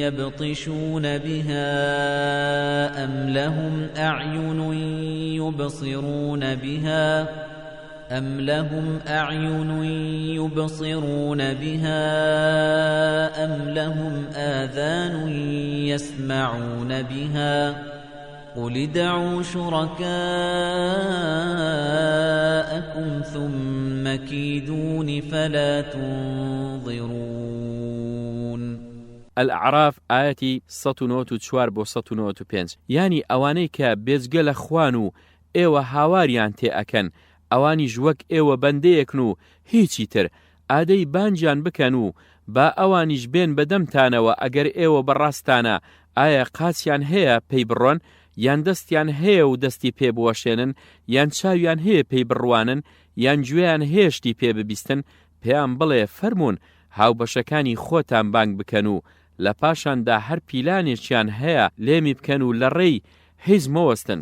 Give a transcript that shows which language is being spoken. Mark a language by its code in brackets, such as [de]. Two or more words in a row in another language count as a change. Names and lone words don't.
[ar] يبطشون بها أم لهم أعين يبصرون بها أم لهم أعين يبصرون بها أم لهم آذان يسمعون بها قل ادعوا شركاءكم ثم كيدون فلا تنظرون. [ckb] الأعراف آياتي 194 بۆ 195. یانی ئەوانەی کە بێجگە لە خوان و ئێوە هاواریان تێ ئەکەن ئەوانیش وەک ئێوە بەندەیەکن و هیچی تر ئادەی بانجیان بکەن و با ئەوانیش بێن بەدەمتانەوە ئەگەر ئێوە بەڕاستانە ئایا قاچیان هەیە پێی بڕۆن یان دەستیان هەیە و دەستی پێ بوەشێنن یان چاویان هەیە پێی بڕوانن یان گوێیان هێشتی پێ ببیستن پێیان بڵێ فەرمونون هاوبەشەکانی خۆتان بانگ بکەن و لە پاشاندا هەر پیلانێکیان هەیە لێمی بکەن و لە ڕێی هیچ مەوەستن.